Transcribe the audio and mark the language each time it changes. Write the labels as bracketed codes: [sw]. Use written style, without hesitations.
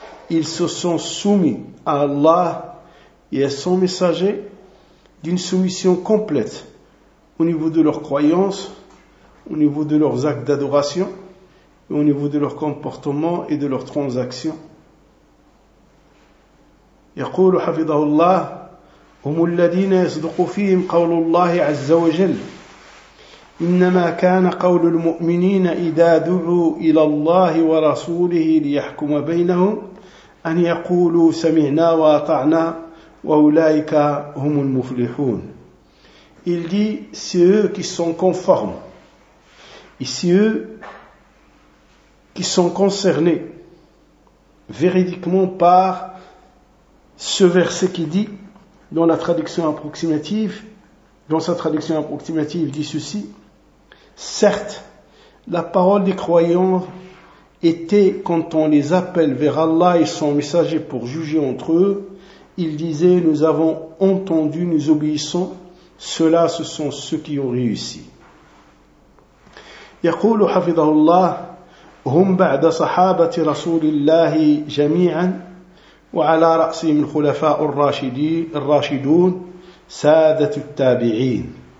[fr] Ils se sont soumis à Allah et à son messager d'une soumission complète au niveau de leurs croyances, au niveau de leurs actes d'adoration, au niveau de leur comportement et de leurs transactions. [ar] يقول حفظه الله هم الذين يصدق فيهم قول الله عز وجل إنما كان قول المؤمنين إذا دعوا إلى الله ورسوله ليحكم بينهم أن يقولوا سمعنا وأطعنا وأولئك هم المفلحون. [fr] Il dit, c'est eux qui sont conformes. Et c'est eux qui sont concernés véridiquement par ce verset qui dit, dans la traduction approximative, dans sa traduction approximative dit ceci, certes, la parole des croyants était, quand on les appelle vers Allah et son messager pour juger entre eux, ils disaient, nous avons entendu, nous obéissons, ceux-là, ce sont ceux qui ont réussi. [ar] يقول حفظه الله هم بعد صحابة رسول الله جميعا وعلى رأسهم الخلفاء الراشدون سادة التابعين.